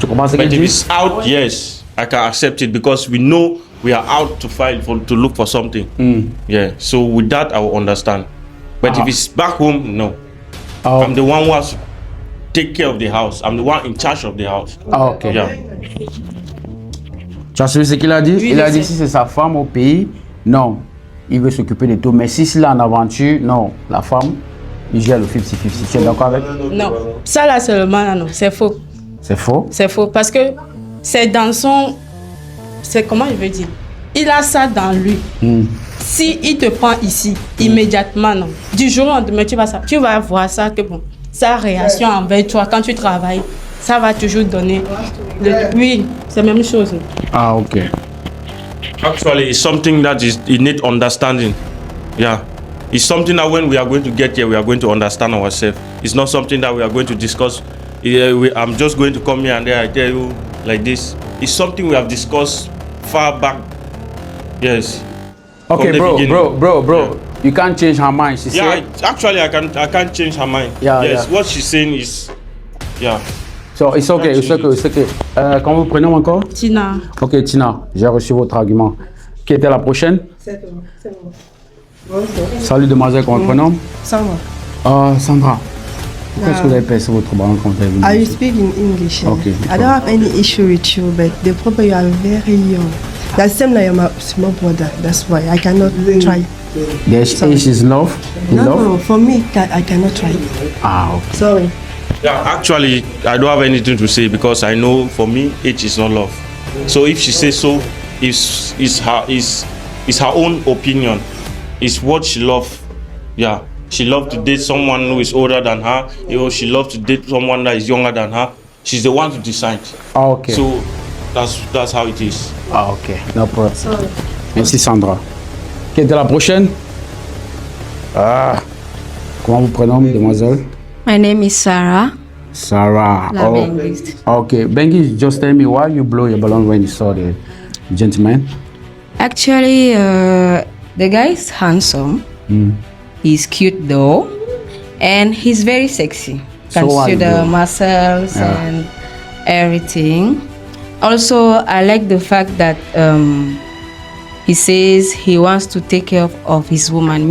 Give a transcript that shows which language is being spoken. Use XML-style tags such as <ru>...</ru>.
<en>But if it's out, yes, I can accept it because we know we are out to look for something. Yeah, so with that I will understand. But if it's back home, no. I'm the one who has to take care of the house. I'm the one in charge of the house. Ok. Yeah.</en> <fr>Tu as suivi ce qu'il a dit? Oui, Il a dit si c'est sa femme au pays, non, il veut s'occuper de tout. Mais si c'est en aventure, non, la femme, il gère le 50-50. Tu es d'accord avec? Non, ça là seulement, non, c'est faux. C'est faux? C'est faux parce que c'est dans son... C'est comment je veux dire? Il a ça dans lui. Si il te prend ici, immédiatement, non. Du jour au lendemain, tu vas voir ça que bon, sa réaction envers toi quand tu travailles, ça va toujours donner... Oui, c'est la même chose. Ah, ok.</fr> <en>Actually, it's something that you need understanding. Yeah. It's something that when we are going to get here, we are going to understand ourselves. It's not something that we are going to discuss. I'm just going to come here and there, I tell you like this. It's something we have discussed far back. Yes. Okay, bro. Yeah. You can't change her mind. She said. Actually, I can't change her mind. Yeah, yes, yeah. What she's saying is, yeah. So, it's okay.</en> <fr>Comment vous prénomme encore? Tina. Ok, Tina, j'ai reçu votre argument. Qui était la prochaine? C'est bon. Salut, demoiselle, comment vous prénomme? Sandra. Sandra. Pourquoi est-ce que vous avez percé votre ballon quand vous avez venu</fr> <en>I</en> <fr>ici?</fr> <en>speak in English. Okay. I don't have any issue with you, but the problem you are very young. That's same like my small brother. That's why I cannot try. There's age is love? No, for me, I cannot try. Ah, ok. Sorry. Yeah, actually, I don't have anything to say because I know for me, age is not love. So if she says so, it's her own opinion. It's what she loves. Yeah, she loves to date someone who is older than her. She loves to date someone that is younger than her. She's the one to decide. Ah, ok. So that's how it is. Ah, ok. No problem. Sorry. Merci, Sandra.</en> <fr>Quelle était la prochaine? Comment vous prénommez, demoiselle?</fr> <en>My name is Sarah. Sarah. La Benguist. Okay. Bengi, just tell me why you blow your balloon when you saw the gentleman. Actually, the guy is handsome. He's cute though, and he's very sexy. So why Consider though? muscles and everything. Also, I like the fact that he says he wants to take care of his woman.</en>